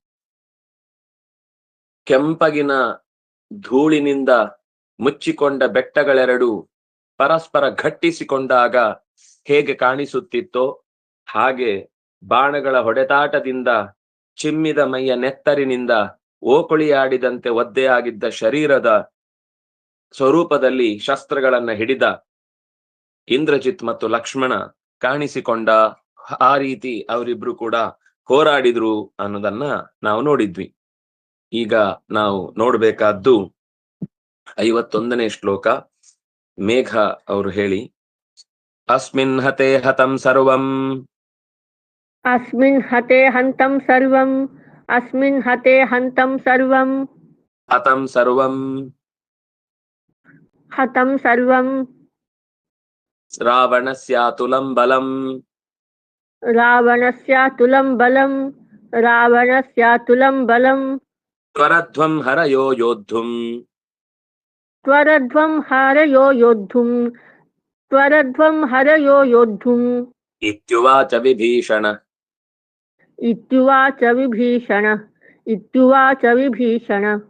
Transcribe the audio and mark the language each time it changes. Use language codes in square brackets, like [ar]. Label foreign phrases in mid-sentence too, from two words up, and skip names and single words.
[kn] ಕೆಂಪಗಿನ ಧೂಳಿನಿಂದ ಮುಚ್ಚಿಕೊಂಡ ಬೆಟ್ಟಗಳೆರಡು ಪರಸ್ಪರ ಘಟ್ಟಿಸಿಕೊಂಡಾಗ ಹೇಗೆ ಕಾಣಿಸುತ್ತಿತ್ತೋ ಹಾಗೆ ಬಾಣಗಳ ಹೊಡೆದಾಟದಿಂದ ಚಿಮ್ಮಿದ ಮೈಯ ನೆತ್ತರಿನಿಂದ ಓಕುಳಿಯಾಡಿದಂತೆ ಒದ್ದೆಯಾಗಿದ್ದ ಶರೀರದ ಸ್ವರೂಪದಲ್ಲಿ ಶಸ್ತ್ರಗಳನ್ನ ಹಿಡಿದ ಇಂದ್ರಜಿತ್ ಮತ್ತು ಲಕ್ಷ್ಮಣ ಕಾಣಿಸಿಕೊಂಡ. ಆ ರೀತಿ ಅವರಿಬ್ರು ಕೂಡ ಹೋರಾಡಿದ್ರು ಅನ್ನೋದನ್ನ ನಾವು ನೋಡಿದ್ವಿ. ಈಗ ನಾವು ನೋಡ್ಬೇಕಾದ್ದು 51ನೇ ಶ್ಲೋಕ. ಮೇಘ ಅವರು ಹೇಳಿ. [sa] ಅಸ್ಮಿನ್ ಹತೆ ಹತಂ ಸರ್ವಂ ಅಸ್ಮಿನ್ ಹತೆ ಹಂತಂ ಸರ್ವಂ ಅಸ್ಮಿನ್ ಹತೆ ಹಂತಂ ಸರ್ವಂ ಹತಂ ಸರ್ವಂ ಹತಂ ಸರ್ವಂ ರಾವಣಸ್ಯಾತುಲಂ ಬಲಂ ರಾವಣಸ್ಯಾತುಲಂ ಬಲಂ ರಾವಣಸ್ಯಾತುಲಂ ಬಲಂ ತ್ವರಧ್ವಂ ಹರಯೋ ಯೋದ್ಧುಂ ತ್ವರಧ್ವಂ ಹರಯೋ ಯೋದ್ಧುಂ ತ್ವರಧ್ವಂ ಹರಯೋ ಯೋದ್ಧುಂ ಇತ್ಯುವಾಚ ವಿಭೀಷಣ. ಇತ್ಯುವಾಚ ವಿಭೀಷಣ ಇತ್ಯುವಾಚ ವಿಭೀಷಣ.